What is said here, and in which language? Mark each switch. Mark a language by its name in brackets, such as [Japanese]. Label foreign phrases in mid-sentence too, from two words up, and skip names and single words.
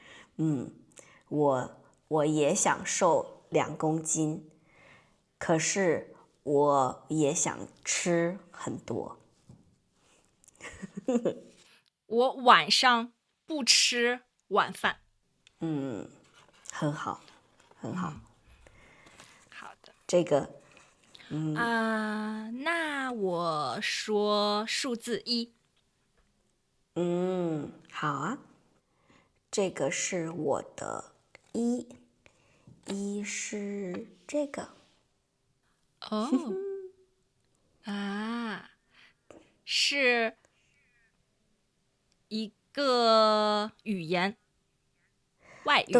[Chinese] 我也想瘦2公斤，可是我也想吃很多。我晚上不吃晚飯。很好，很好。好的。這個，那我說數字1。好啊。這個是我的1是這個。是一個語言，外語。